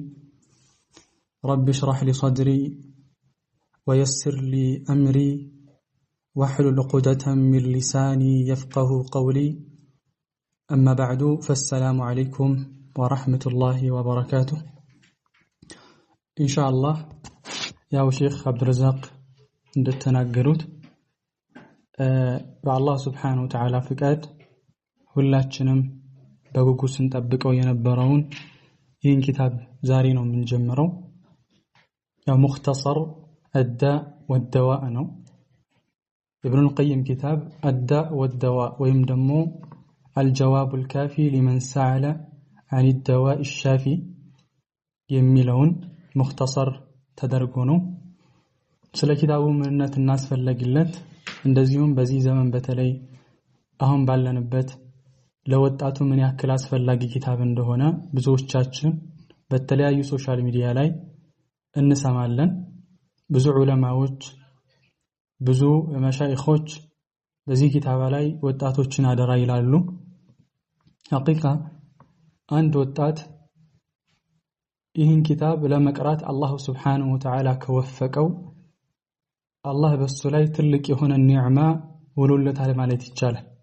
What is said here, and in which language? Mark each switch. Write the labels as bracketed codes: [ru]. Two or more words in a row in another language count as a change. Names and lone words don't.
[ar] رب اشرح لي صدري ويسر لي أمري واحلل عقدة من لساني يفقه قولي. أما بعد فالسلام عليكم ورحمة الله وبركاته. إن شاء الله يا شيخ عبد الرزاق [am] እንደተናገሩት በአላህ [ar] سبحانه وتعالى [am] ፍቃድ ሁላችንም በጉጉት ስንጠብቀው የነበረውን ይህን ኪታብ ዛሬ ነው የምንጀምረው። ያው ሙኽተሰር [ar] الداء والدواء ነው። ابن القيم كتاب الداء والدواء [am] ወይም ደግሞ [ar] الجواب الكافي لمن سأل عن الدواء الشافي የሚለውን [am] ሙኽተሰር ተደርጎ ነው። ስለ ኪታቡ ምንነትና አስፈላጊነት እንደዚሁም በዚህ ዘመን በተለይ አሁን ባለንበት ለወጣቱ ምን ያክል አስፈላጊ ኪታብ እንደሆነ ብዙዎቻችን በተለያዩ [en] social media [am] ላይ እንሰማለን። ብዙ ዑለማዎች ብዙ መሻይኾች በዚህ ኪታብ ላይ ወጣቶችን አደራ ይላሉ። ሐቂቃ አንድ ወጣት ይህን ኪታብ ለመቅራት አላህ [ar] سبحانه وتعالى [am] ከወፈቀው አላህ በሱ ላይ ትልቅ የሆነ ኒዕማ ወሎለታል ማለት ይቻላል።